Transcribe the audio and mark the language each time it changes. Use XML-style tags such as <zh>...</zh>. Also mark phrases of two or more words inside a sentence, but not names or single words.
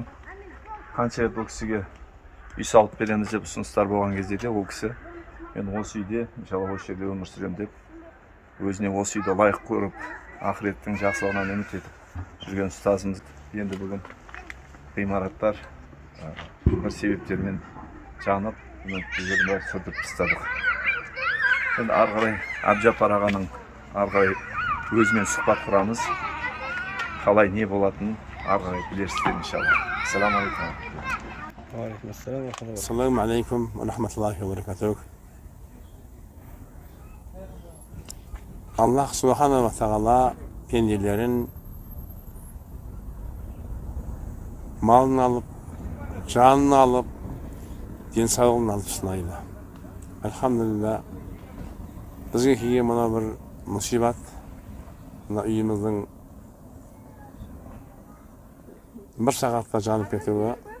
<kk>Қанша рет ол кісіге үй салып береміз деп ұсыныстар болған кезде де ол кісі мен осы үйде, иншалла осы жерде өмір сүремін деп, өзіне осы үйді лайық көріп, ақыреттің жақсылығынан үміт етіп жүрген ұстазымыз енді бүгін ғимараттар бір себептермен жанып, біздерді бәрі сүртіп тастадық. Енді ары қарай Әбжапар ағаның ары қарай өзімен сұхбат құрамыз. Қалай не болатынын ары қарай білерсіздер иншалла.</kk> <ar>السلام عليكم. السلام عليكم و رحمة الله و بركاته. الله سبحانه و تعالى</ar> <kk>пенделерін малын алып, жанын алып, денсаулығын алып сынайды. Альхамдулилля, бізге келген мына бір мұсибат, мына үйіміздің бір сағатқа жанып кетуі.</kk>